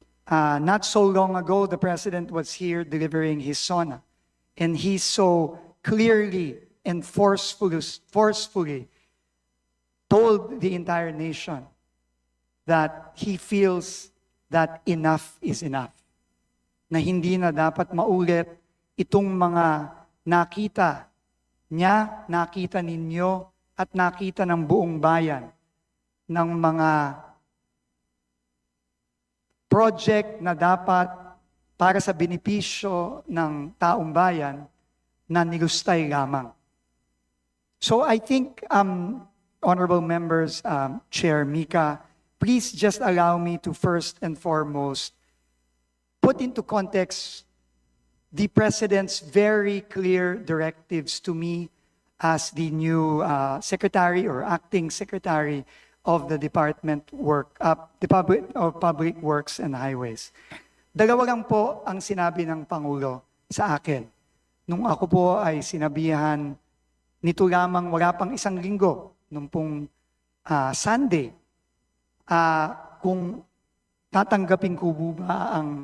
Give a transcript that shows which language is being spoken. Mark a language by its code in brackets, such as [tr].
[en] Not so long ago, the President was here delivering his SONA, and he so clearly and forcefully told the entire nation that he feels that enough is enough. [tl] Na hindi na dapat maulit itong mga nakita niya, nakita ninyo, at nakita ng buong bayan ng mga project na dapat para sa benepisyo ng taong bayan na nilustay lamang. [en] So I think, honorable members, Chair Mika, please just allow me to first and foremost put into context the President's very clear directives to me as the new Secretary or Acting Secretary of the Department of Public Works and Highways. [tl] Dalawa lang po ang sinabi ng Pangulo sa akin. Nung ako po ay sinabihan nito lamang wala pang isang linggo, nung pong Sunday, kung tatanggapin ko ba